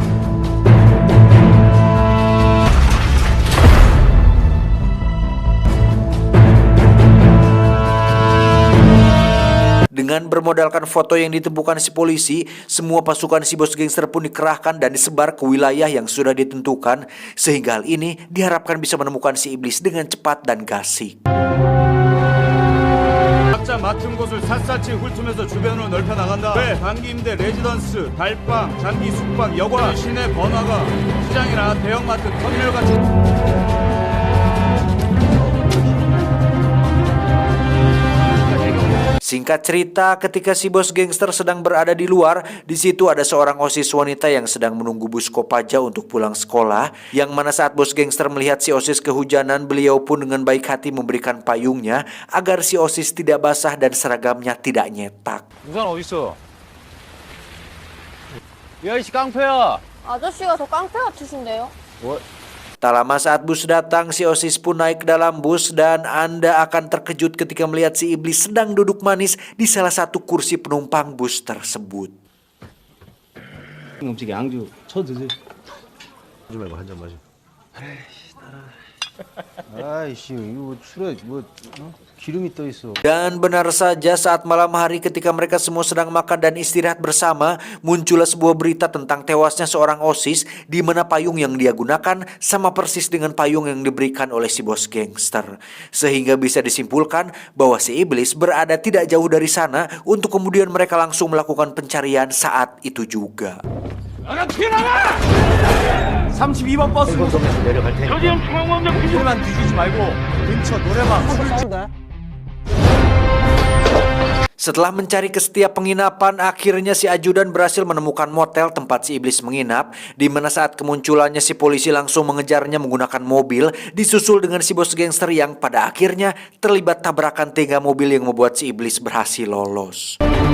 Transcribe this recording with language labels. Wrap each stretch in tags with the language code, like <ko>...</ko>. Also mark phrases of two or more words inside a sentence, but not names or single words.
<id>Dengan bermodalkan foto yang ditemukan si polisi, semua pasukan si bos gangster pun dikerahkan dan disebar ke wilayah yang sudah ditentukan, sehingga hal ini diharapkan bisa menemukan si iblis dengan cepat dan gasik.</id> <ko>각자 맡은 곳을 샅샅이 훑으면서 주변으로 넓혀 나간다. 왜 단기 임대 레지던스, 달방, 장기 숙박, 여관, 시내 번화가, 시장이나 대형마트, 터미널 같은.</ko> <id>Singkat cerita, ketika si bos gangster sedang berada di luar, di situ ada seorang OSIS wanita yang sedang menunggu bus Kopaja untuk pulang sekolah, yang mana saat bos gangster melihat si OSIS kehujanan, beliau pun dengan baik hati memberikan payungnya agar si OSIS tidak basah dan seragamnya tidak nyetak.</id> <ko>우산 어딨어? 야 이씨 깡패야. 아저씨가 더 깡패 같으신데요?</ko> <id>Tak lama saat bus datang, si OSIS pun naik ke dalam bus dan Anda akan terkejut ketika melihat si iblis sedang duduk manis di salah satu kursi penumpang bus tersebut.</id> <ko>음식에 양주 쳐 드세요. 하지 말고 한 잔 마셔. 아이씨, 이거 술에 뭐 기름이 떠 있어.</ko> <id>Dan benar saja, saat malam hari ketika mereka semua sedang makan dan istirahat bersama, muncullah sebuah berita tentang tewasnya seorang OSIS, di mana payung yang dia gunakan sama persis dengan payung yang diberikan oleh si bos gangster. Sehingga bisa disimpulkan bahwa si iblis berada tidak jauh dari sana, untuk kemudian mereka langsung melakukan pencarian saat itu juga.</id> <ko>나가 튀어나가! 32번 버스 행동동에서 내려갈 테니까. 길만 뒤지지 말고 근처 노래방</ko> <id>Setelah mencari ke setiap penginapan, akhirnya si ajudan berhasil menemukan motel tempat si iblis menginap, di mana saat kemunculannya si polisi langsung mengejarnya menggunakan mobil, disusul dengan si bos gangster yang pada akhirnya terlibat tabrakan tengah mobil yang membuat si iblis berhasil lolos.</id>